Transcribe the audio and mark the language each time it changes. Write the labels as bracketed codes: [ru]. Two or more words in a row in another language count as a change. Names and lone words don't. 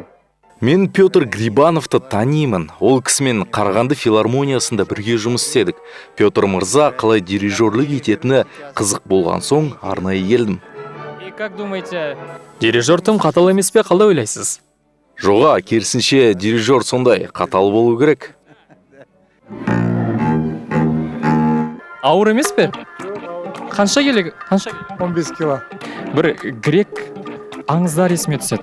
[kk] Мен Петр Грибановты танимын. Ол кісімен Қарағанды филармониясында бірге жұмыс істедік. Петр мырза қалай дирижерлік ететіні қызық болған соң арнайы келдім. [ru] И как думаете, [kk] дирижер тым қатал емес пе, қалай ойлайсыз? Жоға, керісінше дирижер сондай қатал болу керек. Ауыр емес пе? Қанша келек? 15 кило. Бір грек аңыздар есіме түседі.